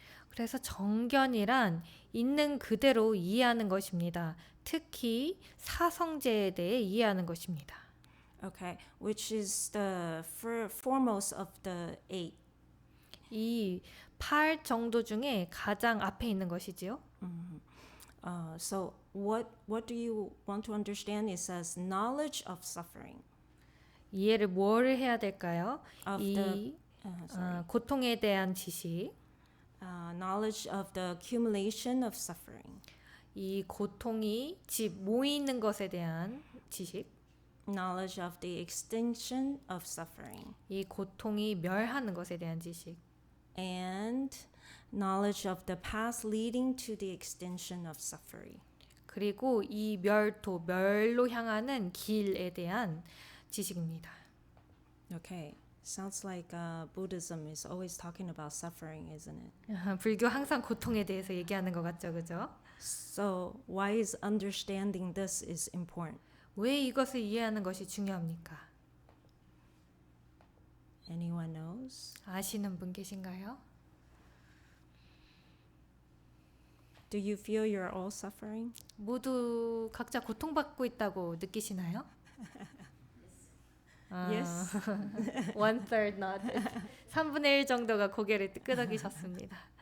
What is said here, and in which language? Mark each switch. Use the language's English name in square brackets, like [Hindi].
[Korean] 그래서 정견이란 있는 그대로 이해하는 것입니다. 특히 사성제에 대해 이해하는 것입니다. [English] Okay, which is the foremost of the eight. [Korean] 이 8 정도 중에 가장 앞에 있는 것이지요. [English] So what do you want to understand? It says knowledge of suffering. [Korean] 이해를 뭐를 해야 될까요? [English] Of [Korean] 이 고통에 대한 지식, [English] knowledge of the accumulation of suffering. [Korean] 이 고통이 집 모이는 것에 대한 지식, [English] Knowledge of the extinction of suffering. [Korean] 이 고통이 멸하는 것에 대한 지식, [English] And knowledge of the path leading to the extinction of suffering. [Korean] 그리고 이 멸로 향하는 길에 대한 지식입니다. [English] Okay, sounds like Buddhism is always talking about suffering, isn't it? [Korean] 불교 항상 고통에 대해서 얘기하는 것 같죠, 그죠? [English] So why is understanding this is important? [Korean] 왜 이것을 이해하는 것이 중요합니까? [English] Anyone knows? [Korean] 아시는 분 계신가요? [English] Do you feel you're all suffering? [Korean] 모두 각자 고통받고 있다고 느끼시나요? [English] Yes. 1/3 not. [Korean] 3분의 1 정도가 고개를 끄덕이셨습니다.